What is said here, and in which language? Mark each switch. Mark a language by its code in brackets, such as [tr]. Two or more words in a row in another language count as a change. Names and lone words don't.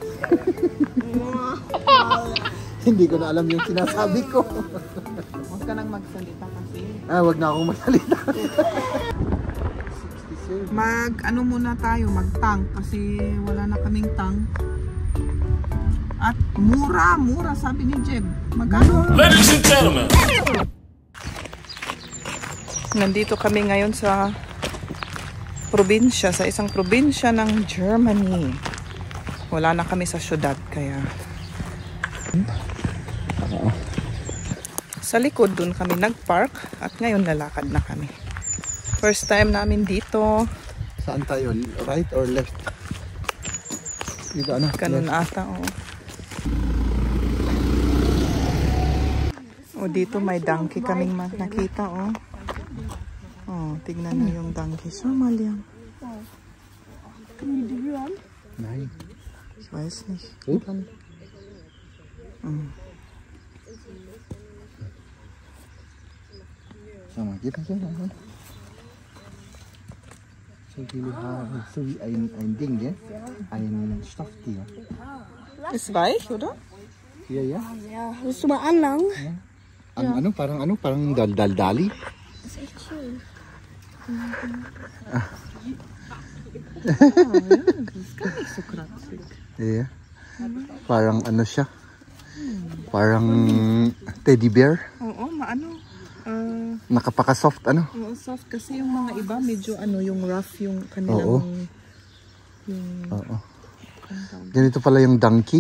[tl] Hindi ko na alam yung sinasabi ko. Huwag ka nang magsalita kasi. Wag na akong magsalita. Ano muna tayo, mag-tank kasi wala na kaming tank. At mura, sabi ni Jeb. Magkano? [en] Ladies and gentlemen. [tl] Nandito kami ngayon sa probinsya, sa isang probinsya ng Germany. Wala na kami sa syudad, kaya sa likod dun kami nag-park at ngayon lalakad na kami. [en] First time [tl] namin dito. Saan tayo? [en] Right or left? [tl] Dito ano? Ganun ata, oh. O dito may donkey kaming nakita, oh. Oh, tignan niyo yung donkey. So maliang. [de] Nein. Ich weiß nicht. Sama, gib mir so. So wie ein Ding, ja? Ein Stofftier. Ist weich, oder? Ja. Ja, willst du mal anlangen? [tl] Ja. Parang daldali. [de] Das ist echt schön. Das ist gar nicht so kratzig. [en] Yeah. [tl] Parang ano siya? Parang [en] teddy bear. [tl] Oo, Nakapaka-soft ano? Oo, soft kasi yung mga iba medyo yung rough yung kanilang Oo. yung Oo. Ganito pala yung donkey.